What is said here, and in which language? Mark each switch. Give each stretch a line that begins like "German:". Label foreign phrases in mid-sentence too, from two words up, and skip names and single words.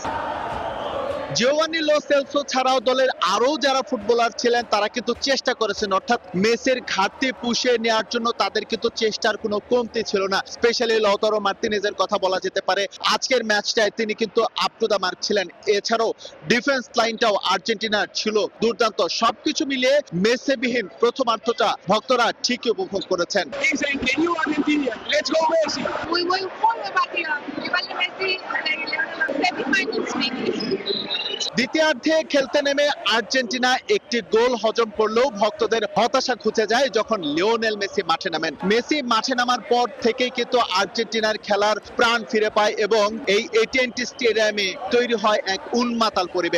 Bangla: জিওভান্নি লো সেলসো ছাড়াও দলের আরো যারা ফুটবলার ছিলেন তারা কিন্তু চেষ্টা করেছেন, অর্থাৎ মেসির ঘাটতি পুষিয়ে নেওয়ার জন্য তাদের কিন্তু চেষ্টার কোনো কমতি ছিল না। স্পেশালি লাউতারো মার্তিনেজের কথা বলা যেতে পারে। আজকের ম্যাচটায় তিনি কিন্তু
English: up to the mark
Bangla: ছিলেন। এছাড়াও ডিফেন্স লাইনটাও আর্জেন্টিনার ছিল দুর্দান্ত। সবকিছু মিলিয়ে মেসিবিহীন প্রথমার্ধটা ভক্তরা ঠিকই উপভোগ করেছেন।
Spanish: Muy buen partido. Igual de Messi,
English: semifinals maybe.
Bangla: দ্বিতীয়ার্ধে খেলতে নেমে আর্জেন্টিনা একটি গোল হজম করলেও ভক্তদের হতাশা ঘুচে যায় যখন লিওনেল মেসি মাঠে নামেন। মেসি মাঠে নামার পর থেকেই কিন্তু আর্জেন্টিনার খেলার প্রাণ ফিরে পায় এবং এই AT&T স্টেডিয়ামে তৈরি হয় এক উন্মাতাল পরিবেশ।